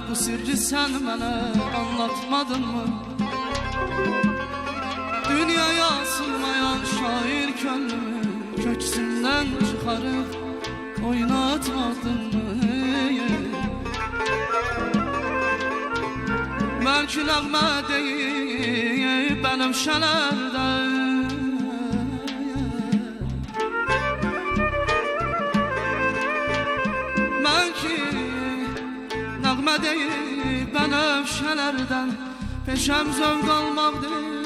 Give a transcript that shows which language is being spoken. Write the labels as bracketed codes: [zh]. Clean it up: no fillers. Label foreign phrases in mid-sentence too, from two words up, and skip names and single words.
[tr] Bu sirri sen bana anlatmadın mı? Dünyaya asılmayan şair gönlümü köksünden çıkarıp oynatmadın mı? [az] Belki nəğmə deyib bənövşələrdən, belki nəğmə deyib bənövşələrdən, peşəm zövq almaqdır.